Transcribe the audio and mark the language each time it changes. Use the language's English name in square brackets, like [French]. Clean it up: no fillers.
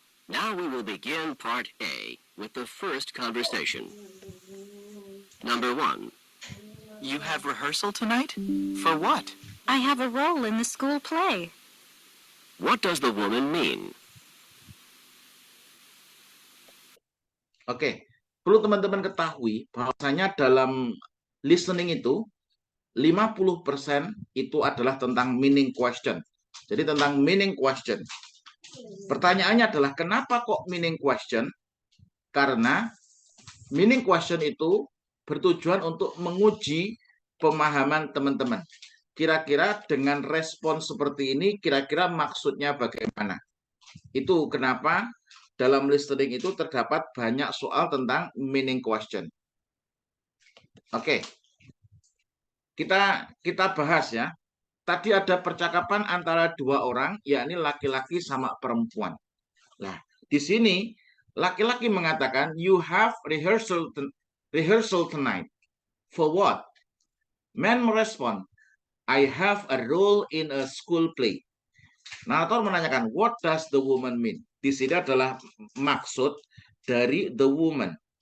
[English] Now we will begin part A with the first conversation. Number 1. You have rehearsal tonight? For what? I have a role in the school play. What does the woman mean? [Indonesian] Oke, perlu teman-teman ketahui bahwasanya dalam listening itu 50% itu adalah tentang meaning question. Jadi tentang meaning question. Pertanyaannya adalah kenapa kok meaning question? Karena meaning question itu bertujuan untuk menguji pemahaman teman-teman. Kira-kira dengan respon seperti ini, kira-kira maksudnya bagaimana? Itu kenapa dalam listening itu terdapat banyak soal tentang meaning question. Oke, kita bahas ya. Tadi ada percakapan antara dua orang, yakni laki-laki sama perempuan. Nah, di sini laki-laki mengatakan, [English] you have rehearsal tonight. For what? Man [Indonesian] merespon, [English] I have a role in a school play. [Indonesian] Narator menanyakan, [English] what does the woman mean? [Indonesian] Di sini adalah maksud dari the woman.